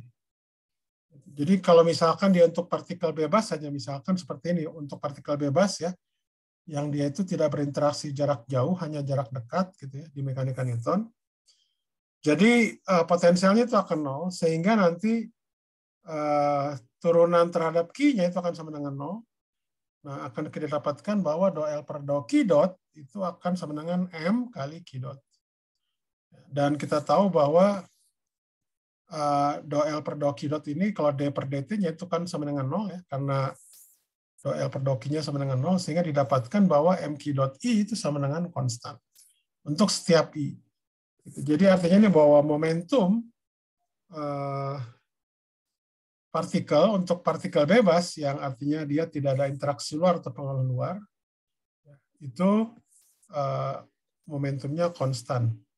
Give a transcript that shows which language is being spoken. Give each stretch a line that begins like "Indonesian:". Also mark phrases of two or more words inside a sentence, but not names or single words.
Indonesian: Jadi kalau misalkan dia untuk partikel bebas saja, misalkan seperti ini, untuk partikel bebas ya, yang dia itu tidak berinteraksi jarak jauh, hanya jarak dekat gitu ya, di mekanika Newton. Jadi potensialnya itu akan 0, sehingga nanti turunan terhadap Q-nya itu akan sama dengan 0. Nah, akan kita dapatkan bahwa do L per do Q dot itu akan sama dengan M kali Q dot. Dan kita tahu bahwa do L per do Q dot ini kalau D per dt-nya itu kan sama dengan 0 ya, karena do L per do Q-nya sama dengan 0, sehingga didapatkan bahwa MQ dot I itu sama dengan konstan untuk setiap I. Jadi artinya ini bahwa momentum partikel untuk partikel bebas, yang artinya dia tidak ada interaksi luar atau pengaruh luar, itu momentumnya konstan.